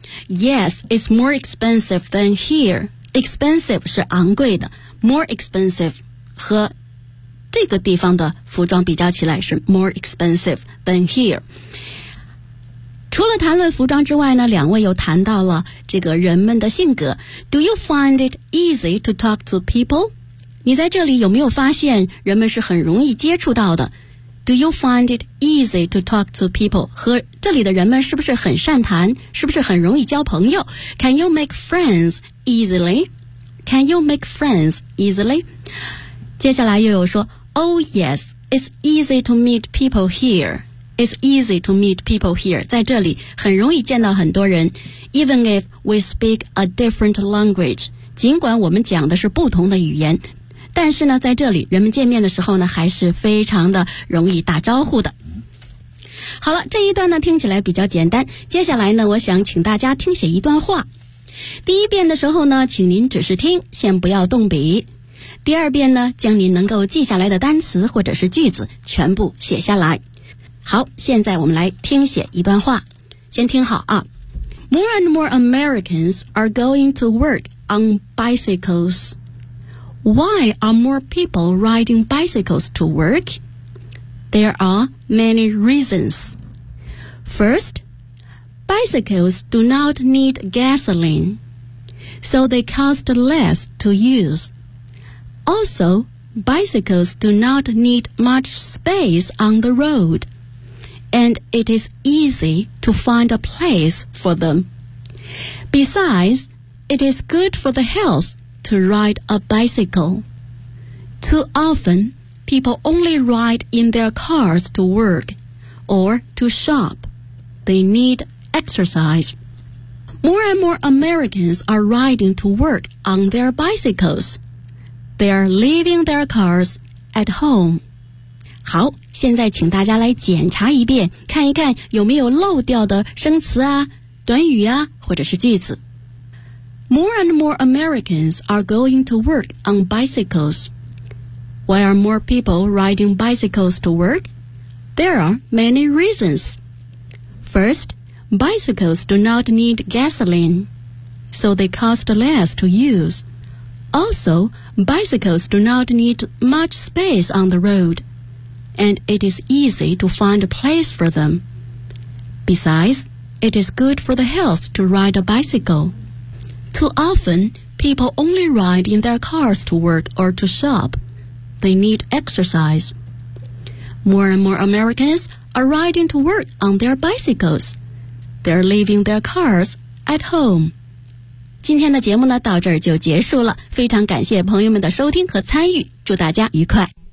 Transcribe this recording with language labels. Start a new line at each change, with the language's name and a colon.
English: Yes, it's more expensive than here. Expensive
Chinese: 是昂贵的。
English: More expensive
Chinese: 和这个地方的服装比较起来是
English: more expensive than here.
Chinese: 除了谈论服装之外呢，两位又谈到了这个人们的性格。
English: Do you find it easy to talk to people?
Chinese: 你在这里有没有发现人们是很容易接触到的 ？
English: Do you find it easy to talk to people?
Chinese: 和这里的人们是不是很善谈？是不是很容易交朋友 ？
English: Can you make friends easily? Can you make friends easily?
Chinese: 接下来又有说
English: ，Oh yes, it's easy to meet people here. It's easy to meet people here.
Chinese: 在这里很容易见到很多人
English: Even if we speak a different language.
Chinese: 尽管我们讲的是不同的语言但是呢在这里人们见面的时候呢还是非常的容易打招呼的。好了这一段呢听起来比较简单。接下来呢我想请大家听写一段话。第一遍的时候呢请您只是听先不要动笔。第二遍呢将您能够记下来的单词或者是句子全部写下来。好现在我们来听写一段话先听好啊
English: More and more Americans are going to work on bicycles Why are more people riding bicycles to work? There are many reasons First, bicycles do not need gasoline So they cost less to use Also, bicycles do not need much space on the roadAnd it is easy to find a place for them. Besides, it is good for the health to ride a bicycle. Too often, people only ride in their cars to work or to shop. They need exercise. More and more Americans are riding to work on their bicycles. They are leaving their cars at home.
Chinese: 好现在请大家来检查一遍看一看有没有漏掉的生词啊短语啊或者是句子。
English: More and more Americans are going to work on bicycles. Why are more people riding bicycles to work? There are many reasons. First, bicycles do not need gasoline, so they cost less to use. Also, bicycles do not need much space on the road. And it is easy to find a place for them. Besides, it is good for the health to ride a bicycle. Too often, people only ride in their cars to work or to shop. They need exercise. More and more Americans are riding to work on their bicycles. They're leaving their cars at home.
Chinese: 今天的节目呢，到这儿就结束了。非常感谢朋友们的收听和参与，祝大家愉快。